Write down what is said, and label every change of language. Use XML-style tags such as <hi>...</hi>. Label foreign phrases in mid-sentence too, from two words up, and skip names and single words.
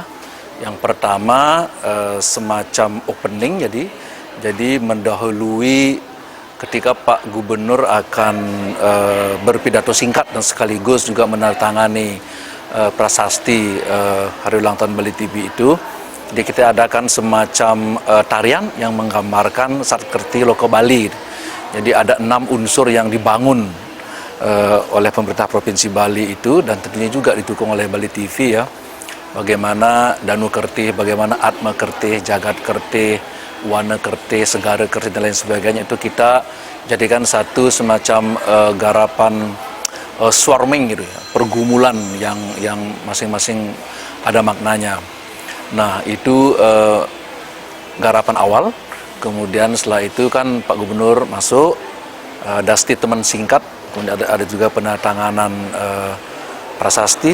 <id>Yang pertama semacam opening, jadi mendahului ketika Pak Gubernur akan berpidato singkat dan sekaligus juga menandatangani prasasti Hari Ulang Tahun Bali TV itu. Jadi kita adakan semacam tarian yang menggambarkan Satkerti Loka Bali. Jadi ada 6 unsur yang dibangun oleh pemerintah Provinsi Bali itu, dan tentunya juga didukung oleh Bali TV ya. Bagaimana Danu Kerti, bagaimana Atma Kerti, Jagat Kerti, Wana Kerti, Segara Kerti dan lain sebagainya, itu kita jadikan satu semacam garapan swarming gitu ya, pergumulan yang masing-masing ada maknanya. Nah itu garapan awal, kemudian setelah itu kan Pak Gubernur masuk, ada statement singkat, kemudian ada juga penandatanganan prasasti.</id>